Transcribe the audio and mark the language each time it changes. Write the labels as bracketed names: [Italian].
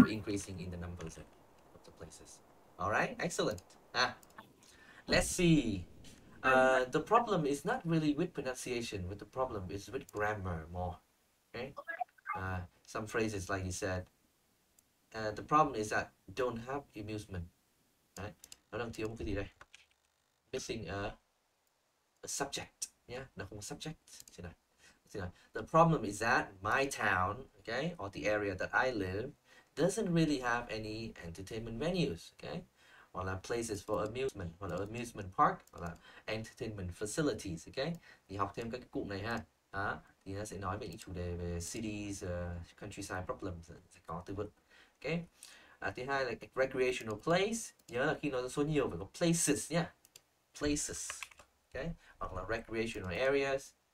[English] So increasing in the numbers of the places. All right, excellent. Let's see. The problem is not really with pronunciation, but the problem is with grammar more. Okay? Some phrases like you said. The problem is that don't have amusement. Right? [Vietnamese] Nó đang thiếu một cái gì đây? [English] Missing a subject. [Vietnamese] Yeah, nó không có subject. [English] The problem is that my town, okay, or the area that I live, doesn't really have any entertainment venues, okay, [Vietnamese] hoặc là [English] places for amusement, hoặc là amusement park, hoặc là entertainment facilities, okay. [Vietnamese] Thì học thêm các cái cụm này ha. Đó, thì nó sẽ nói về những chủ đề về cities, countryside problems, sẽ có từ vựng, okay. Thứ hai là [English] recreational place, [Vietnamese] nhớ là khi nói số nhiều phải có places nhá, places, okay, hoặc là [English] recreational areas.